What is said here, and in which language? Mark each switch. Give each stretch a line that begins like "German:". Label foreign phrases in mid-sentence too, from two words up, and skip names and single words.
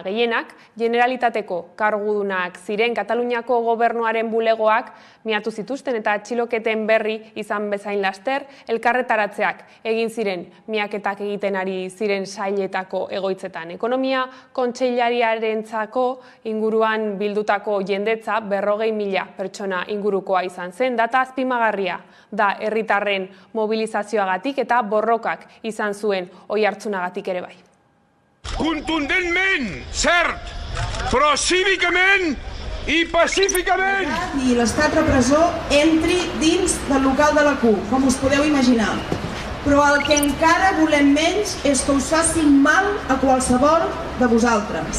Basque: Gehienak Generalitateko kargudunak ziren. Kataluniako gobernuaren bulegoak miatu zituzten eta atxiloketen berri izan bezain laster elkarretaratzeak egin ziren miaketak egiten ari ziren sailetako egoitzetan. Ekonomia kontseilariarentzako inguruan bildutako jendetza 40.000 pertsona ingurukoa izan zen. Data azpimagarria da herritarren mobilizazioagatik eta borrokak izan zuen oihartzunagatik ere bai.
Catalan: Contundentment, cert, però cívicament i pacíficament! I l'estat repressor entri dins del local de la CUP, com us podeu imaginar. Però el que encara volem menys és que us facin mal a qualsevol de vosaltres.